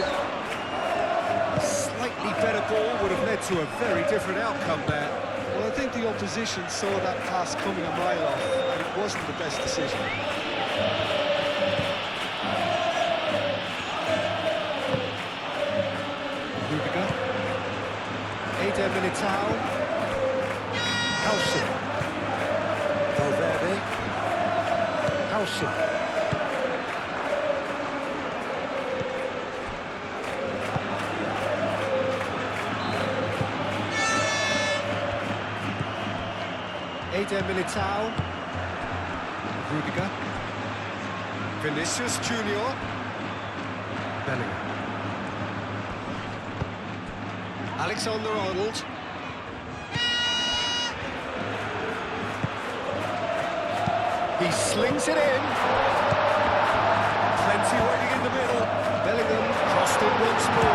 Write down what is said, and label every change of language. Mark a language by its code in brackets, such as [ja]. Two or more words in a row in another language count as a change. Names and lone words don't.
[en] A slightly better ball would have led to a very different outcome there. Well, I think the opposition saw that pass coming a mile off, and it wasn't the best decision. Eder Militao. Howson. Valverde. Howson. Eder Militao. Rudiger. Vinicius Junior. Bellingham. Alexander-Arnold. He slings it in. Plenty waiting in the middle. Bellingham crossed in once more.